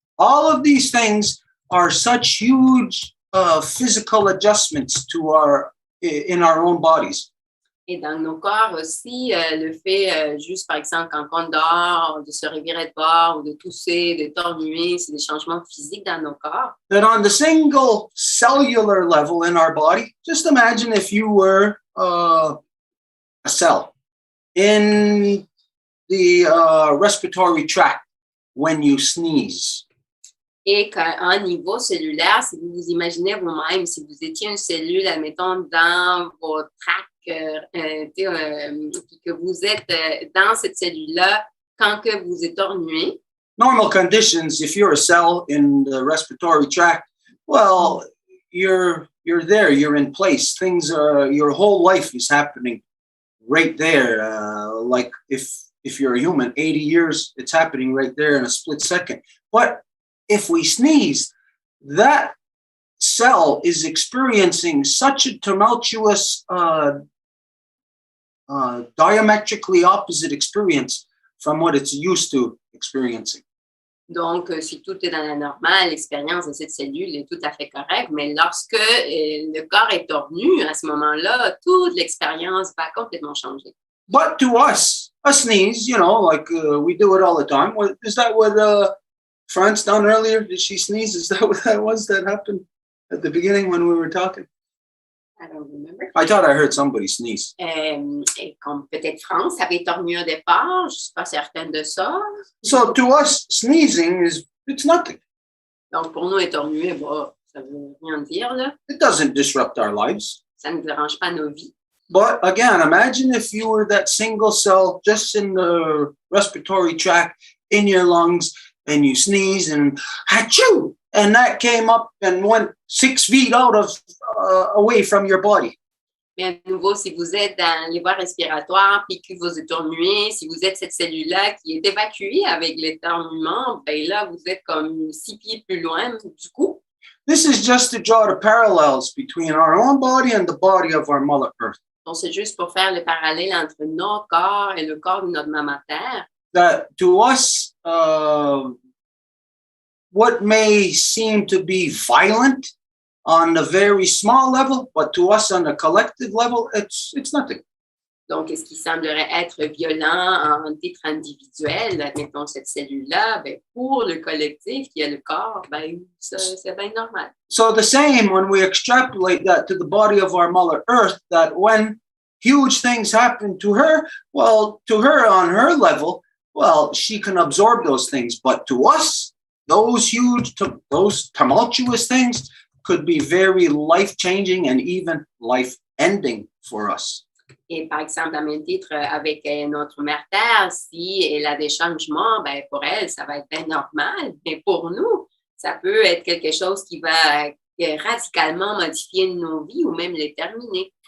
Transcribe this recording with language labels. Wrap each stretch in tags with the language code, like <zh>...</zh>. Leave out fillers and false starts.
<en>All of these things are such huge physical adjustments to in our own bodies.</en> <fr>Et dans nos corps aussi, le fait, juste par exemple, quand on dort, de se revirer de bord ou de tousser, de tornuer, c'est des changements physiques dans nos corps.</fr> <en>That on the single cellular level in our body, just imagine if you were a cell in the respiratory tract when you sneeze.</en> <fr>Et qu'à un niveau cellulaire, si vous vous imaginez vous-même, si vous étiez une cellule, admettons, dans vos tracts, puis que vous êtes dans cette cellule-là quand que vous étornuez.</fr> <en>Normal conditions, if you're a cell in the respiratory tract, well, you're you're there, you're in place. Things are, your whole life is happening right there. Like if you're a human, 80 years, it's happening right there in a split second. But if we sneeze, that cell is experiencing such a tumultuous, diametrically opposite experience from what it's used to experiencing.</en> <fr>Donc, si tout est dans la normale, l'expérience de cette cellule est tout à fait correcte, mais lorsque le corps est tordu, à ce moment-là, toute l'expérience va complètement changer.</fr> <en>But to us, a sneeze, you know, like we do it all the time. Is that what France done earlier? Did she sneeze? Is that what that was that happened at the beginning when we were talking? I don't remember. I thought I heard somebody sneeze.</en> <fr>Et comme peut-être France avait éternué au départ, je ne suis pas certaine de ça.</fr> <en>So to us, sneezing it's nothing.</en> <fr>Donc pour nous, éternuer, bon, ça ne veut rien dire, là.</fr> <en>It doesn't disrupt our lives.</en> <fr>Ça ne dérange pas nos vies.</fr> <en>But again, imagine if you were that single cell just in the respiratory tract, in your lungs, and you sneeze and achoo, and that came up and went 6 feet out of away from your body.</en> <fr>Mais à nouveau, si vous êtes dans les voies respiratoires, puis que vous éternuez, si vous êtes cette cellule-là qui est évacuée avec l'éternuement, ben là, vous êtes comme 6 pieds plus loin du coup.</fr> <en>This is just to draw the parallels between our own body and the body of our Mother Earth.</en> <fr>Donc, c'est juste pour faire le parallèle entre notre corps et le corps de notre maman Terre.</fr> <en>That to us, what may seem to be violent on a very small level, but to us on a collective level, it's nothing.</en> <fr>Donc, ce qui semblerait être violent en titre individuel, admettons cette cellule-là, ben, pour le collectif qui est le corps, ben, c'est bien normal.</fr> <en>So the same when we extrapolate that to the body of our Mother Earth, that when huge things happen to her, well, to her on her level, well, she can absorb those things. But to us, those those tumultuous things could be very life-changing and even life-ending for us.</en> <fr>Et par exemple, à même titre, avec notre mère Terre, si elle a des changements, ben, pour elle, ça va être bien normal. Mais pour nous, ça peut être quelque chose qui va radicalement modifier nos vies ou même les terminer.</fr>